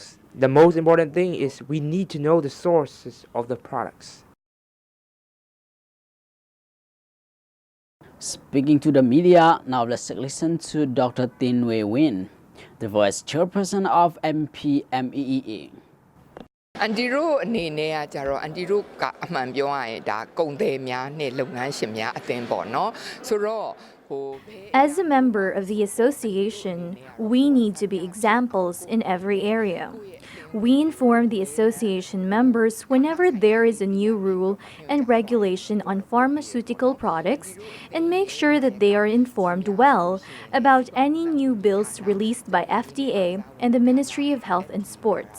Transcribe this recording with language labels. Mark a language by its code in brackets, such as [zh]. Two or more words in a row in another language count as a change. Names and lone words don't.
[en] The most important thing is we need to know the sources of the products. Speaking to the media, now let's listen to Dr. Tin Wei Win, the vice chairperson of MPMEEA. [my] အန်တီတို့အနေနဲ့ကကြတော့အန်တီတို့ကအမှန်ပြောရရင်ဒါကုန်သည်များနဲ့လုပ်ငန်းရှင်များအသင်းပေါ့နော်ဆိုတော့ [en] As a member of the association, we need to be examples in every area. We inform the association members whenever there is a new rule and regulation on pharmaceutical products and make sure that they are informed well about any new bills released by FDA and the Ministry of Health and Sports.